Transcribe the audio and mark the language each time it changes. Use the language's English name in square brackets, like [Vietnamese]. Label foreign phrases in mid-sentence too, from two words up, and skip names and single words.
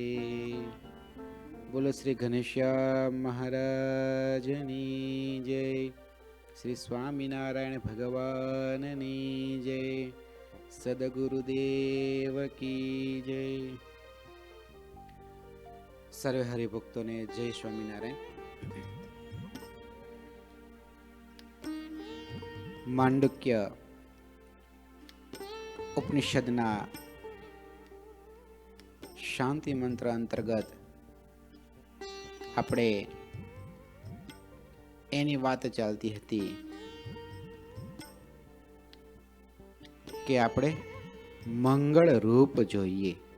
[Gujarati] બોલો શ્રી ઘનશ્યામ મહારાજની જય, શ્રી સ્વામીનારાયણ ભગવાનની જય, [Hindi] सदगुरुदेव की जय। [Gujarati] સર્વે હરિભક્તો ને જય સ્વામીનારાયણ। માંડુક્ય ઉપનિષદના શાંતિ મંત્ર અંતર્ગત આપણે એની વાત ચાલતી હતી કે આપણે મંગળ રૂપ જોઈએ.